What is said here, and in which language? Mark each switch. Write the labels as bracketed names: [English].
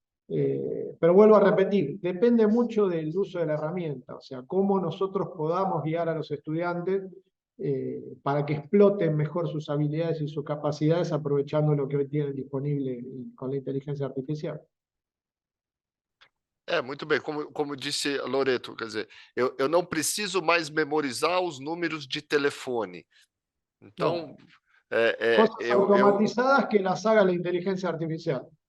[Spanish] Pero vuelvo a repetir, depende mucho del uso de la herramienta, o sea, cómo nosotros podamos guiar a los estudiantes para que exploten mejor sus habilidades y sus capacidades aprovechando lo que hoy tienen disponible con la inteligencia artificial. [Portuguese] Muito bem, como disse Loreto, quer dizer, eu não preciso mais memorizar os números de telefone. Então, [Spanish] Cosas automatizadas que las haga la inteligencia artificial.